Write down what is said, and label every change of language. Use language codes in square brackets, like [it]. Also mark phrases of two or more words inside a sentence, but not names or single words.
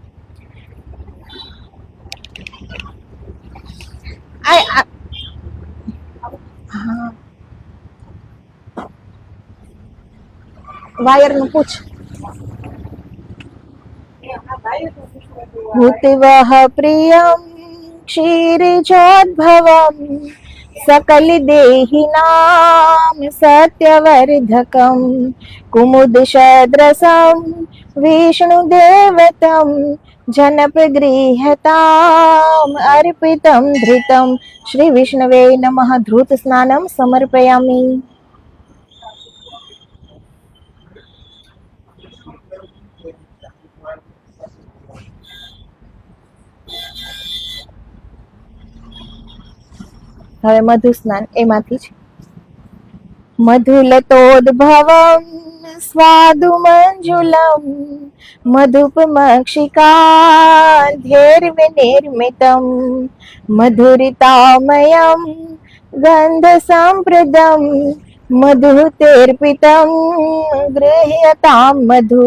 [gu] વાયર નું પૂછ. [sa] भूतवः प्रियम क्षीरजोद्भवम सकल देहिनाम सत्यवर्धकम कुमुद सदृशम विष्णुदेवतम जनपगृहताम अर्पितम धृतम. श्री विष्णवे नमः. धृत स्नानम समर्पयामि. [gu] હવે મધુ સ્નાન એમાંથી જ. [sa] मधुलतोद्भवम स्वादु मंजुलम मधुपमक्षिकाधैर्विनिर्मितम मधुरितामयम गंध संप्रदम मधुतेर्पितम गृह्यताम मधु.